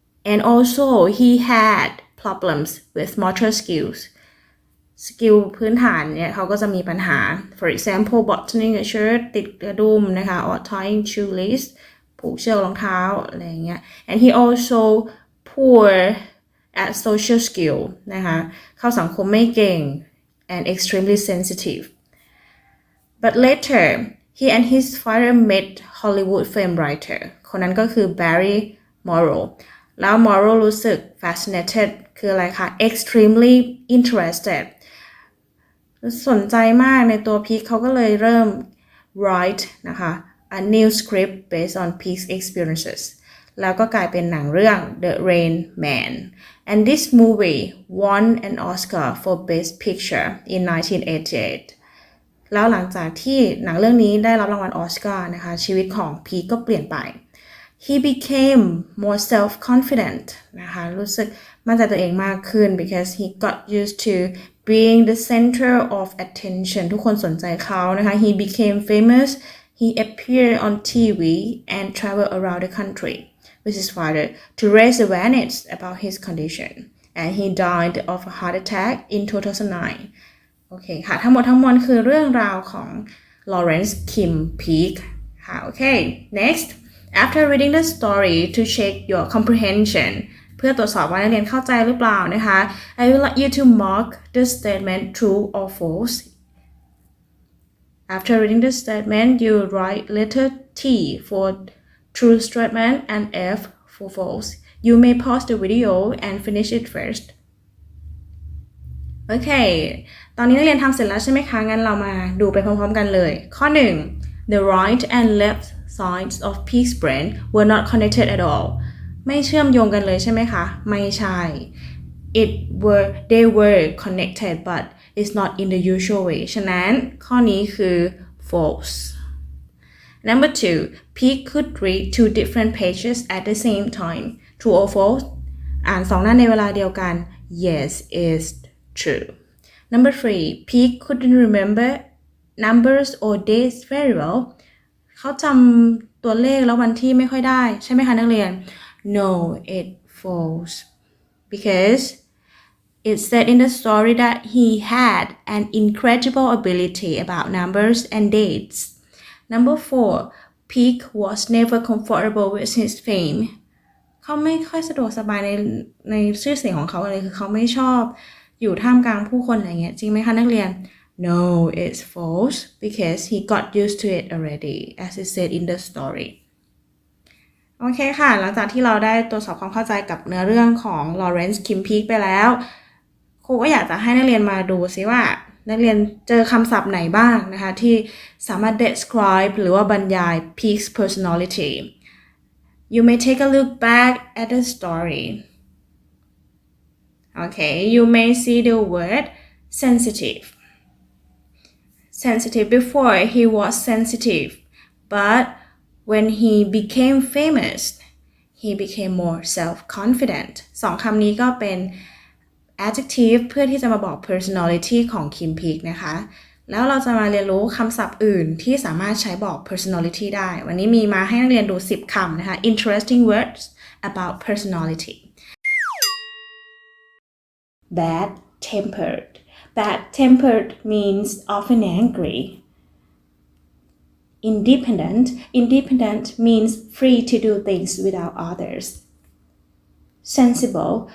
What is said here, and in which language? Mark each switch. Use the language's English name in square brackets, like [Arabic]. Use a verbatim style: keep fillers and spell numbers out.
[English] and also he had problems with motor skills [Thai] สกิลพื้นฐานเนี่ยเขาก็จะมีปัญหา [English] for example buttoning a shirt [Thai] ติดกระดุมนะคะ [English] or tying shoelace [Thai] ผูกเชือกรองเท้าอะไรอย่างเงี้ย [English] and he also poor at social skill [Thai] นะคะเข้าสังคมไม่เก่ง [English] and extremely sensitive. But later, he and his father met Hollywood film writer. [Thai] คนนั้นก็คือ Barry Morrow. แล้ว Morrow รู้สึก [English] fascinated [Thai] คืออะไรคะ [English] extremely interested. [Thai] สนใจมากในตัวพีคเขาก็เลยเริ่ม write นะคะ [English] a new script based on Peak's experiences. [Thai] แล้วก็กลายเป็นหนังเรื่อง The Rain Man. [English] And this movie won an Oscar for Best Picture in nineteen eighty-eight. [Thai] แล้วหลังจากที่หนังเรื่องนี้ได้รับรางวัลออสการ์นะคะชีวิตของพีคก็เปลี่ยนไป [English] He became more self-confident [Thai] นะคะรู้สึกมั่นใจตัวเองมากขึ้น [English] because he got used to being the center of attention [Thai] ทุกคนสนใจเขานะคะ [English] He became famous. He appeared on T V and traveled around the country. with his father to raise awareness about his condition and he died of a heart attack in two thousand nine [Thai] โอเคค่ะทั้งหมดทั้งมวลคือเรื่องราวของ [English] Lawrence Kim Peek [Thai] ค่ะโอเค [English] next after reading the story to check your comprehension [Thai] เพื่อตรวจสอบว่านักเรียนเข้าใจหรือเปล่านะคะ [English] I would like you to mark the statement true or false after reading the statement you write letter T forTrue statement and F for false. You may pause the video and finish it first. Okay. [Thai] ตอนนี้นักเรียนทำเสร็จแล้วใช่ไหมคะงั้นเรามาดูไปพร้อมๆกันเลยข้อหนึ่ง [English] The right and left sides of Peak's brain were not connected at all. [Thai] ไม่เชื่อมโยงกันเลยใช่ไหมคะไม่ใช่ [English] It were they were connected but it's not in the usual way. [Thai] ฉะนั้นข้อนี้คือ false. [English] Number two, Peak could read two different pages at the same time. True or false? [Thai] อ่านสองหน้าในเวลาเดียวกัน [English] Yes, it's true. Number three, Peak couldn't remember numbers or dates very well. [Thai] เขาจำตัวเลขแล้ววันที่ไม่ค่อยได้ใช่ไหมคะนักเรียน [English] No, it false. Because it said in the story that he had an incredible ability about numbers and dates. Number four, Peak was never comfortable with his fame. [Thai] เขาไม่ค่อยสะดวกสบายในในชื่อเสียงของเขาเลยคือเขาไม่ชอบอยู่ท่ามกลางผู้คนอะไรเงี้ยจริงไหมคะนักเรียน [English] No, it's false because he got used to it already, as it said in the story. [Thai] โอเคค่ะหลังจากที่เราได้ตรวจสอบความเข้าใจกับเนื้อเรื่องของ Lawrence Kim Peek ไปแล้วครูก็อยากจะให้นักเรียนมาดูซิว่านักเรียนเจอคำศัพท์ไหนบ้างนะคะที่สามารถ describe หรือว่าบรรยาย [English] Peak's personality. You may take a look back at the story. Okay, you may see the word sensitive. Sensitive before he was sensitive, but when he became famous, he became more self-confident. [Thai] สองคำนี้ก็เป็นadjective เพื่อที่จะมาบอก personality ของ Kim Peek นะคะ แล้วเราจะมาเรียนรู้คำศัพท์อื่นที่สามารถใช้บอก personality ได้วันนี้มีมาให้นักเรียนดูสิบคำนะคะ [English] interesting words about personality bad tempered bad tempered means often angry independent independent means free to do things without others Sensible.